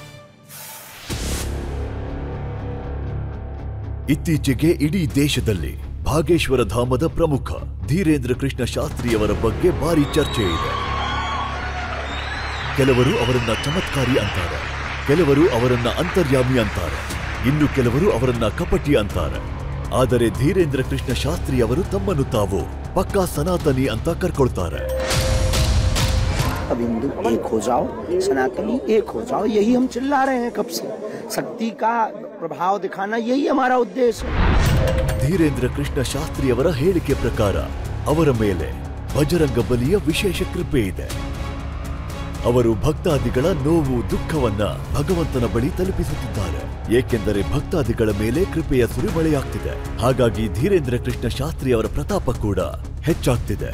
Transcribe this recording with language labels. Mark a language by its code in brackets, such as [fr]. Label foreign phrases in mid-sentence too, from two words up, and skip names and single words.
[kn] ಇತ್ತೀಚೆಗೆ ಇಡೀ ದೇಶದಲ್ಲಿ ಭಾಗೇಶ್ವರ ಧಾಮದ ಪ್ರಮುಖ ಧೀರೇಂದ್ರ ಕೃಷ್ಣ ಶಾಸ್ತ್ರಿಯವರ ಬಗ್ಗೆ ಭಾರಿ ಚರ್ಚೆ ಇದೆ. ಕೆಲವರು ಅವರನ್ನ ಚಮತ್ಕಾರಿ ಅಂತಾರೆ, ಕೆಲವರು ಅವರನ್ನ ಅಂತರ್ಯಾಮಿ ಅಂತಾರೆ, ಇನ್ನು ಕೆಲವರು ಅವರನ್ನ ಕಪಟಿ ಅಂತಾರೆ. ಆದರೆ ಧೀರೇಂದ್ರ ಕೃಷ್ಣ ಶಾಸ್ತ್ರಿ ಅವರು ತಮ್ಮನ್ನು ತಾವು ಪಕ್ಕಾ ಸನಾತನಿ ಅಂತ ಕರ್ಕೊಳ್ತಾರೆ. [hi] अब हिंदू एक हो जाओ, सनातनी एक हो जाओ, यही हम चिल्ला रहे हैं कब से. शक्ति का प्रभाव दिखाना यही हमारा उद्देश्य है. [kn] ಧೀರೇಂದ್ರ ಕೃಷ್ಣ ಶಾಸ್ತ್ರಿಯವರ ಹೇಳಿಕೆ ಪ್ರಕಾರ ಅವರ ಮೇಲೆ ಬಜರಂಗ ಬಲಿಯ ವಿಶೇಷ ಕೃಪೆ ಇದೆ. ಅವರು ಭಕ್ತಾದಿಗಳ ನೋವು ದುಃಖವನ್ನ ಭಗವಂತನ ಬಳಿ ತಲುಪಿಸುತ್ತಿದ್ದಾರೆ, ಏಕೆಂದರೆ ಭಕ್ತಾದಿಗಳ ಮೇಲೆ ಕೃಪೆಯ ಸುರಿಮಳೆಯಾಗ್ತಿದೆ. ಹಾಗಾಗಿ ಧೀರೇಂದ್ರ ಕೃಷ್ಣ ಶಾಸ್ತ್ರಿಯವರ ಪ್ರತಾಪ ಕೂಡ ಹೆಚ್ಚಾಗ್ತಿದೆ.